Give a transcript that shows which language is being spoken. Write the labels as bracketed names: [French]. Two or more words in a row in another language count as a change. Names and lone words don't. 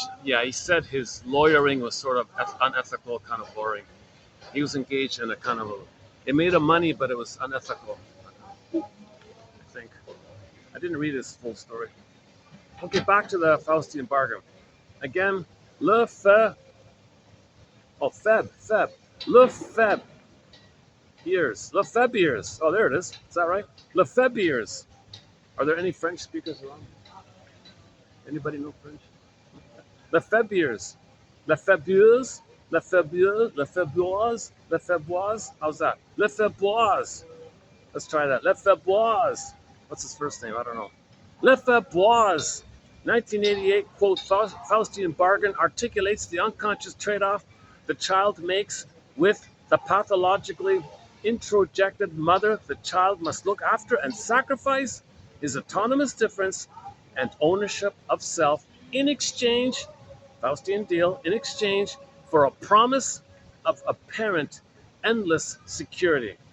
[English] Yeah, he said his lawyering was sort of unethical, kind of boring. He was engaged in a kind of it made him money, but it was unethical, I think. I didn't read his full story. Okay, back to the Faustian bargain. Again, le fe, oh, feb, le feb years, le feb years. Oh, there it is. Is that right? Le feb years. Are there any French speakers around? Anybody know French? Le feb years, le febueuse, le febueuse, le feboise, le feboise. How's that? Le feboise. Let's try that. Le feboise. What's his first name? I don't know. Le feboise. 1988 quote, Faustian bargain articulates the unconscious trade-off the child makes with the pathologically introjected mother the child must look after and sacrifice his autonomous difference and ownership of self in exchange, Faustian deal, in exchange for a promise of apparent endless security.